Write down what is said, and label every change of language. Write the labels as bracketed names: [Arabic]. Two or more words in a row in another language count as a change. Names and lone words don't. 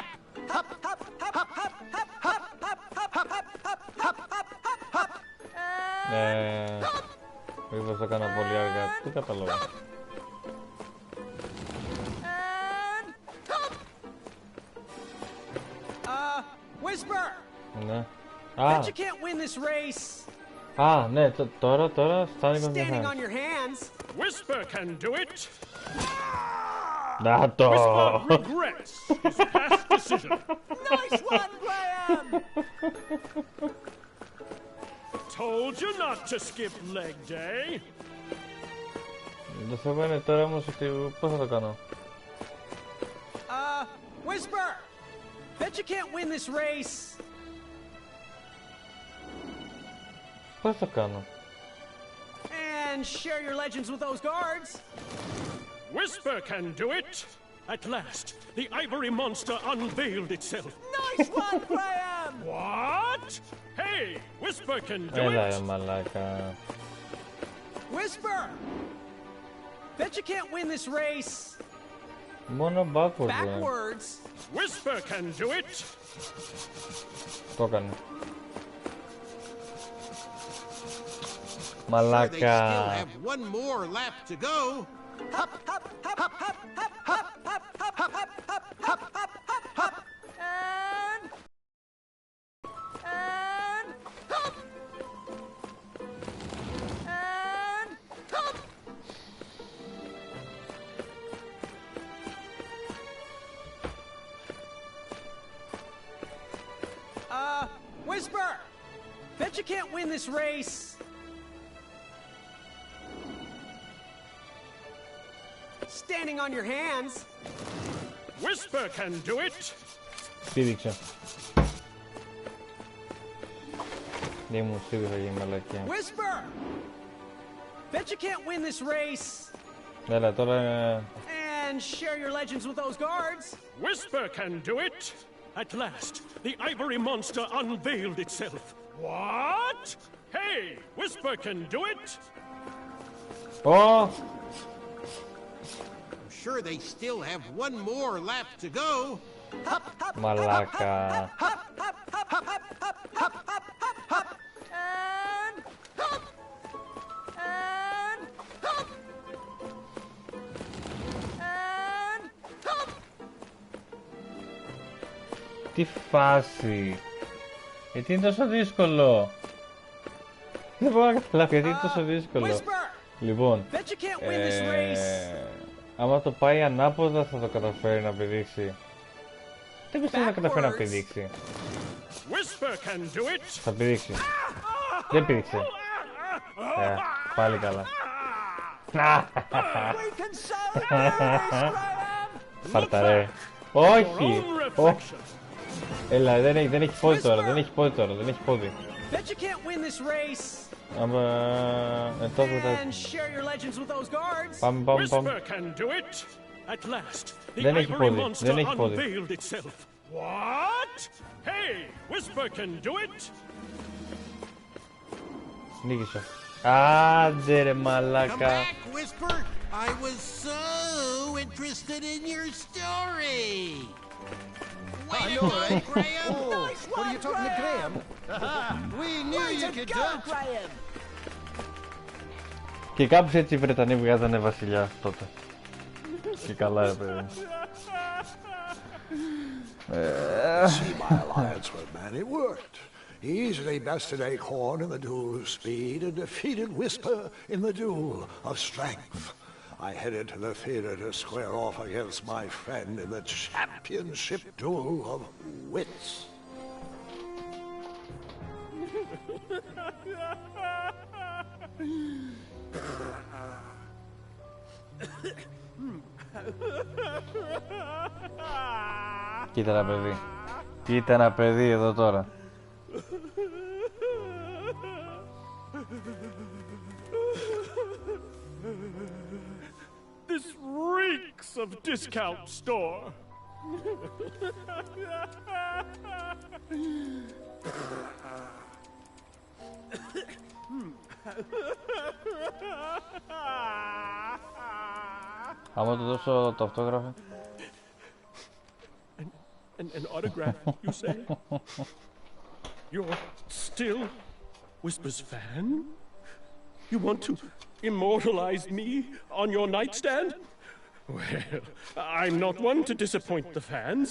[English] Hop, hop, hop, hop, hop, hop, hop, hop, hop, hop, hop, hop, hop, hop, hop. [Greek] Μήπως το έκανα πολύ αργά. Τι καταλαβαίνω. [English] Whisper! [Greek] Ναι. [English] Bet you can't win this race. [Greek] Α, ναι, τώρα φτάνει με [English] Standing [Greek] μια [English] on your hands. Whisper can do it. [Greek] Να το. [English] Whisper regrets his past decision. Nice one, Graham! Told you not to skip leg day. [Greek] Το θέμα είναι τώρα όμως ότι πώς θα το κάνω. [English] Whisper! Bet you can't win this race. [Greek] Πώς θα το κάνω. [English] And share your legends with those guards. Whisper can do it. At last, the ivory monster unveiled itself. Nice one, Graham! What? Hey, Whisper can do [Greek] Έλα [English] it. [Greek] ρε μαλάκα. [English] Whisper! Bet you can't win this race. [Greek] Μόνο backwards. [English] Backwards. Whisper can do it. [Greek] Το έκανε. [English] They [Greek] Μαλάκα. [English] still have one more lap to go. Hop, hop, hop, hop, hop, hop, hop, hop, hop, hop, hop, hop, hop, hop, hop. And hop. And hop. Whisper! Bet you can't win this race. Standing on your hands. Whisper can do it. [Greek] Στήριξε. Δεν μου στήριξε για μαλακιά. [English] Whisper! Bet you can't win this race. [Greek] Έλα τώρα. [English] And share your legends with those guards. Whisper can do it. At last, the ivory monster unveiled itself. What? Hey, Whisper can do it. Oh! I'm sure they still have one more lap to go. Hop, hop, [Greek] Μαλάκα. [English] hop, hop, hop, hop, hop, hop, hop, hop, hop, hop. And hop. And hop. And hop. [Greek] Τι φάση. Γιατί είναι τόσο δύσκολο. Δεν μπορώ να καταλάβω γιατί είναι τόσο δύσκολο. Λοιπόν, άμα το πάει ανάποδα θα το καταφέρει να πηδήξει. Δεν πιστεύω να καταφέρει να πηδήξει. Θα πηδήξει. Δεν πήδηξε. Πάλι καλά. Φαρταρέ. Όχι! Έλα, δεν έχει πόδι τώρα, δεν έχει πόδι τώρα, δεν έχει πόδι. [English] Bet you can't win this race. And share your legends with those guards. Whisper can do it. At last, the [Greek] Δεν έχει [English] ivory [Greek] πόδι. [English] monster [Greek] Δεν έχει πόδι. [English] unveiled itself. What? Hey, Whisper can do it. [Greek] Νίκησα. Άντε ρε μαλάκα. [English] Whisper, I was so interested in your story. I know, right, Graham? What are you talking to Graham? We knew you could do it. Graham. [Greek] Και κάπως έτσι οι Βρετανοί βγάζανε βασιλιά τότε. Και καλά ρε παιδί. [English] See my alliance with man, it worked. He easily bested Acorn in the duel of speed and defeated Whisper in the duel of strength. I headed to the theater to square off against my friend in the championship duel of wits. [Greek] Κοίτα ένα παιδί. Κοίτα ένα παιδί εδώ τώρα. [English] This reeks of discount store. [Greek] Άμα του δώσω το αυτόγραφο. [English] An autograph, you say? You're still Whisper's fan? You want to immortalize me on your nightstand? Well, I'm not one to disappoint the fans.